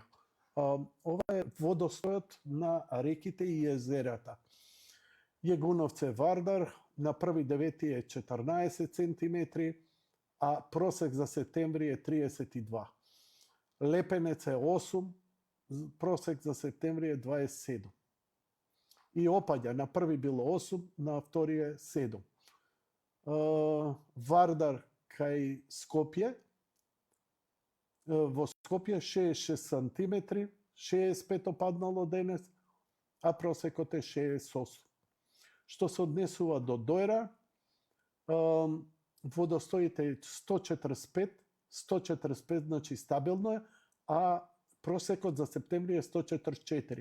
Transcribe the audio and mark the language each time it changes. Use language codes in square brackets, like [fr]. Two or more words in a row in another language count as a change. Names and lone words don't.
[mk] Ова е водостојот на реките и езерата. Јегуновце Вардар на 1.9 е 14 центиметри, а просек за септември е 32. Лепенец е 8, просек за септември је 27. И опаѓа, на први било 8, на втори је 7. Вардар кај Скопје, во Скопје 66 сантиметри, 65 опаднало денес, а просекот е 68. Што се однесува до Дојра, водостоите 145, 145 значи стабилно е, а просекот за септември е 144.